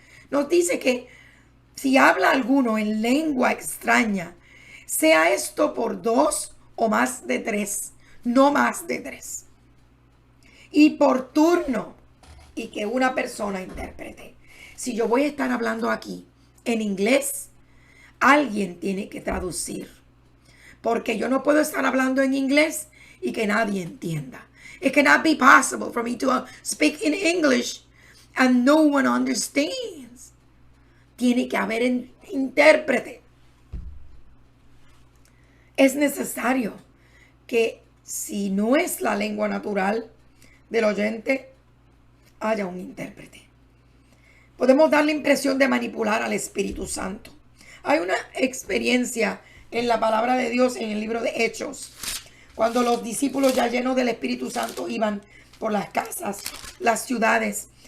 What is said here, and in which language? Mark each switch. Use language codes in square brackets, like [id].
[es] Nos dice que si habla alguno en lengua extraña, sea esto por 2 o más de 3, no más de 3. Y por turno, y que una persona interprete. Si yo voy a estar hablando aquí en inglés, alguien tiene que traducir. Porque yo no puedo estar hablando en inglés y que nadie entienda. [en] It cannot be possible for me to speak in English and no one understands. [es] Tiene que haber un intérprete. Es necesario que, si no es la lengua natural del oyente, haya un intérprete. Podemos dar la impresión de manipular al Espíritu Santo. Hay una experiencia en la palabra de Dios en el libro de Hechos, cuando los discípulos ya llenos del Espíritu Santo iban por las casas, las ciudades,